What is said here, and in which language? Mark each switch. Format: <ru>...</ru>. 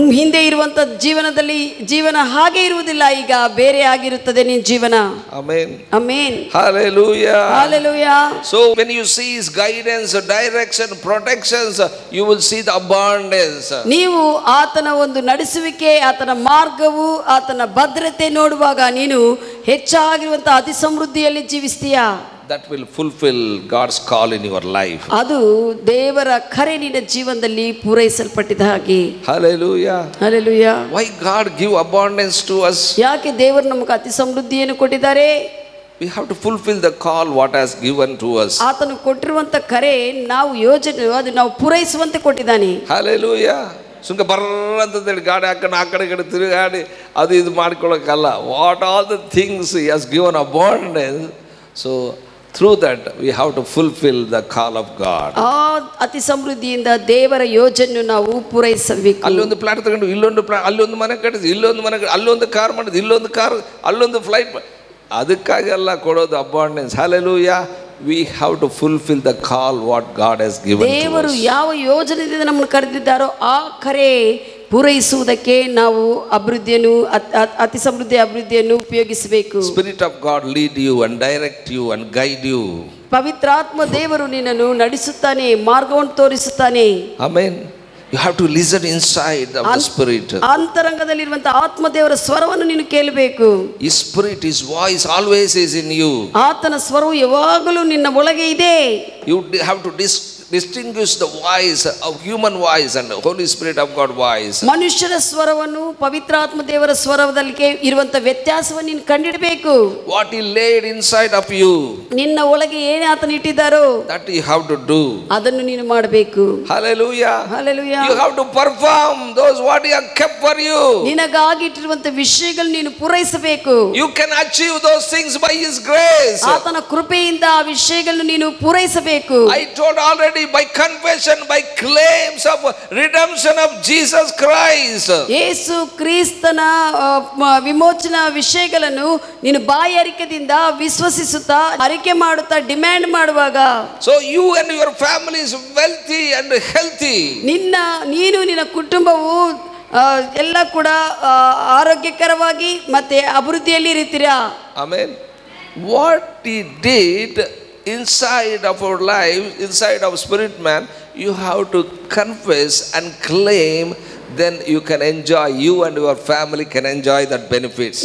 <kn>ಹಿಂದೆ ಇರುವಂತ ಜೀವನ ಹಾಗೆ ಇರುವುದಿಲ್ಲ, ಈಗ ಬೇರೆ ಆಗಿರುತ್ತದೆ ನಿನ್ನ ಜೀವನ.</kn> <en>Amen. Amen. Hallelujah. Hallelujah. So when you see his guidance, direction, protections, you will see the abundance.</en> <kn>ನೀವು ಆತನ ಒಂದು ನಡೆಸುವಿಕೆ, ಆತನ ಮಾರ್ಗವು, ಆತನ ಭದ್ರತೆ ನೋಡುವಾಗ ನೀನು ಹೆಚ್ಚಾಗಿರುವಂತ ಅತಿ ಸಮೃದ್ಧಿಯಲ್ಲಿ ಜೀವಿಸ್ತೀಯಾ.</kn> <en>That will fulfill God's call in your life.</en> <kn>ಅದು ದೇವರ ಕರೆ ನಿನ್ನ ಜೀವನದಲ್ಲಿ ಪೂರೈಸಲ್ಪಟ್ಟಿದ ಹಾಗೆ.</kn> <en>Hallelujah. Hallelujah. Why God give abundance to us?</en> <kn>ಯಾಕೆ ದೇವರು ನಮಗೆ ಅತಿ ಸಮೃದ್ಧಿಯನ್ನು ಕೊಟ್ಟಿದ್ದಾರೆ?</kn> <en>We have to fulfill the call what has given to us.</en> <kn>ಆತನು ಕೊಟ್ಟಿರುವಂತ ಕರೆ ನಾವು ಅದು ನಾವು ಪೂರೈಸುವಂತೆ ಕೊಟ್ಟಿದ್ದಾನೆ. Hallelujah. ಸುಂಕ ಬರ್ರಂತೇಳಿ ಗಾಡಿ ಹಾಕೊಂಡು ಆ ಕಡೆ ತಿರುಗಾಡಿ ಅದು ಇದು ಮಾಡ್ಕೊಳ್ಳೋಕ್ಕಲ್ಲ.</kn> <en>What all the things he has given abundance, so through that we have to fulfill the call of God.</en> <kn>ಆ ಅತಿ ಸಮೃದ್ಧಿಯಿಂದ ದೇವರ ಯೋಜನೆಯನ್ನು ನಾವು ಪೂರೈಸಬೇಕು. ಅಲ್ಲೊಂದು ಪ್ಲಾಟ್ ತಗೊಂಡು ಇಲ್ಲೊಂದು ಪ್ಲಾಟ್, ಅಲ್ಲೊಂದು ಮನೆ ಕಟ್ಟಿಸಿ, ಇಲ್ಲೊಂದು ಮನೆ, ಅಲ್ಲೊಂದು ಕಾರ್ ಮಾಡಿದ್ದು, ಇಲ್ಲೊಂದು ಕಾರ್, ಅಲ್ಲೊಂದು ಫ್ಲೈಟ್, ಅದಕ್ಕಾಗೆಲ್ಲ ಕೊಡೋದು abundance.</kn> <en>Hallelujah. We have to fulfill the call what God has given to us.</en> <kn>ದೇವರು ಯಾವ ಯೋಜನೆಯಿಂದ ನಮ್ಮನ್ನು ಕರೆದಿದ್ದಾರೋ ಆ ಕರೆ ಪೂರೈಸುವುದಕ್ಕೆ ನಾವು ಅಭಿವೃದ್ಧಿಯನ್ನು ಅತಿ ಸಮೃದ್ಧಿ ಅಭಿವೃದ್ಧಿಯನ್ನು ಉಪಯೋಗಿಸಬೇಕು.</kn> <en>Spirit of God lead you and direct you and guide you.</en> <kn>ಪವಿತ್ರಾತ್ಮ ದೇವರು ನಿನ್ನನ್ನು ನಡೆಸುತ್ತಾನೆ, ಮಾರ್ಗವನ್ನು ತೋರಿಸುತ್ತಾನೆ.</kn> <en>Amen. You have to listen inside of the Spirit.</en> <kn>ಅಂತರಂಗದಲ್ಲಿರುವಂತಹ ಆತ್ಮ ದೇವರ ಸ್ವರವನ್ನು ನೀನು ಕೇಳಬೇಕು.</kn> <en>His Spirit, His voice always is in you.</en> <kn>ಆತನ ಸ್ವರವು ಯಾವಾಗಲೂ ನಿನ್ನ ಒಳಗೆ ಇದೆ.</kn> <en>You have to distinguish the voice of human voice and the Holy Spirit of God voice.</en> <kn>ಮನುಷ್ಯರ ಸ್ವರವನ್ನು ಪವಿತ್ರಾತ್ಮ ದೇವರ ಸ್ವರದಲ್ಲಿ ಇರುವಂತ ವ್ಯತ್ಯಾಸವನ್ನು ನೀನು ಕಂಡಿಡಬೇಕು.</kn> <en>What He laid inside of you,</en> <kn>ನಿನ್ನ ಒಳಗೆ ಏನು ಆತನ ಇಟ್ಟಿದ್ದಾರೋ</kn> <en>that you have to do.</en> <kn>ಅದನ್ನು ನೀನು ಮಾಡಬೇಕು.</kn> <en>Hallelujah. Hallelujah. You have to perform those what He has kept for you.</en> <kn>ನಿನಗಾಗಿ ಇಟ್ಟಿರುವಂತ ವಿಷಯಗಳು ನೀನು ಪೂರೈಸಬೇಕು.</kn> <en>You can achieve those things by His grace.</en> <kn>ಆತನ ಕೃಪೆಯಿಂದ ಆ ವಿಷಯಗಳನ್ನು ನೀನು ಪೂರೈಸಬೇಕು.</kn> <en>I told already, by confession, by claims of redemption of Jesus Christ.</en> <kn>ಯೇಸು ಕ್ರಿಸ್ತನ ವಿಮೋಚನಾ ವಿಷಯಗಳನ್ನು ನೀನು ಬಾಯಿ ಅರಿಕೆದಿಂದ ವಿಶ್ವಸಿಸುತ್ತಾ ಅರಿಕೆ ಮಾಡುತ್ತಾ ಡಿಮ್ಯಾಂಡ್ ಮಾಡುವಾಗ,</kn> <en>so you and your family is wealthy and healthy.</en> <kn>ನೀನು ನಿನ್ನ ಕುಟುಂಬವು ಎಲ್ಲ ಕೂಡ ಆರೋಗ್ಯಕರವಾಗಿ ಮತ್ತೆ ಅಭಿವೃದ್ಧಿಯಲ್ಲಿ ಇರ್ತೀರಾ.</kn> <en>Amen. What He did inside of our life, inside of spirit man, you have to confess and claim, then you can enjoy, you and your family can enjoy that benefits.</en>